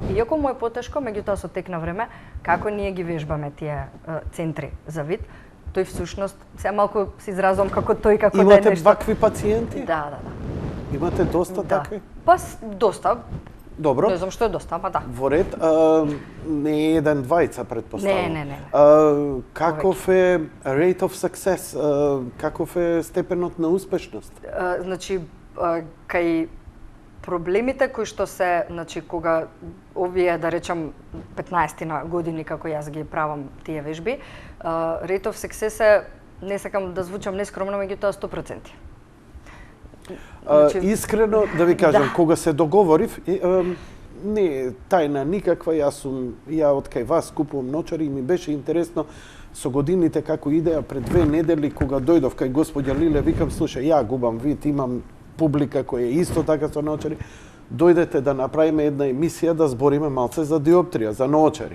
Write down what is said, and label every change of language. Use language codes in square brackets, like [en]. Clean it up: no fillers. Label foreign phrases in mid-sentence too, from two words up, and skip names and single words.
[mk] Иако му е потешко, меѓутоа со тек на време, како ние ги вежбаме тие центри за вид, тој всушност, се малку се изразувам како тој, како да е нешто. Имате вакви пациенти? Да. Имате доста такви? Па доста. Добро. Не знам што е доста, ама да. Во ред, не е еден двајца, предпоставам. Не. Каков е [en] rate of success? [mk] Каков е степенот на успешност? Значи, кај проблемите кои што се, значи, кога овие, да речам, 15 на години како јас ги правам тие вежби, [en] rate of success [mk] е, не сакам да звучам нескромно, меѓутоа 100%. Значи, искрено да ви кажам, кога се договорив, не е тајна никаква, ја од кај вас купувам ночари и ми беше интересно со годините како идеја пред 2 недели кога дојдов кај господја Лиле, викам, слушај, ја губам вид, имам публика која е исто така со ночари, дојдете да направиме една емисија да збориме малце за диоптрија, за ночари.